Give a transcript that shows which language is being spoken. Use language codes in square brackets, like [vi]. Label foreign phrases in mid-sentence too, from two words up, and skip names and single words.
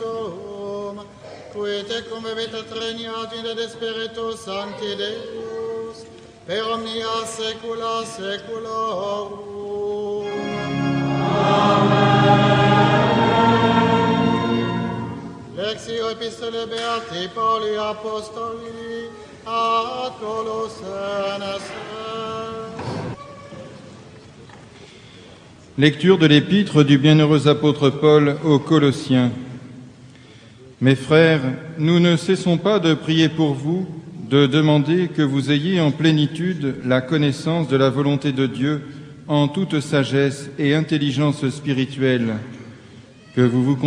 [la] tuum, qui tecum vita regnat in de Spiritus Sancti Deus, per omnia saecula saeculorum. Lexio Epistolae Beati Pauli Apostoli ad Colossenses. [fr] Lecture de l'épître du bienheureux apôtre Paul aux Colossiens. Mes frères, nous ne cessons pas de prier pour vous, de demander que vous ayez en plénitude la connaissance de la volonté de Dieu en toute sagesse et intelligence spirituelle, que vous vous